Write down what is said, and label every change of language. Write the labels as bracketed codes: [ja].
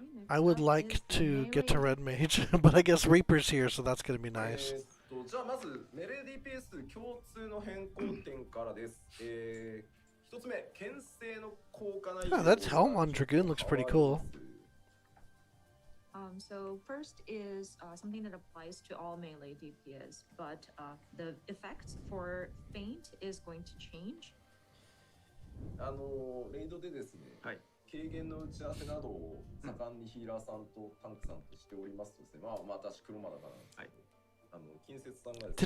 [en] I would like to get to Red Mage, but I guess Reaper's here, so that's going to be nice. [ja] じゃあまずメレー DPS 共通の変更点からです。一つ目、牽制の効果内容。 [en] Oh, that helm on Dragoon looks pretty cool. So first is something that applies to all melee DPS, but the effect for feint is going to change. [ja] レイドでですね、はい。軽減の打ち合わせなどを盛んにヒーラーさんとタンクさんとしておりますとですね、まあ私黒マダからなんですけど、近接さんがですね。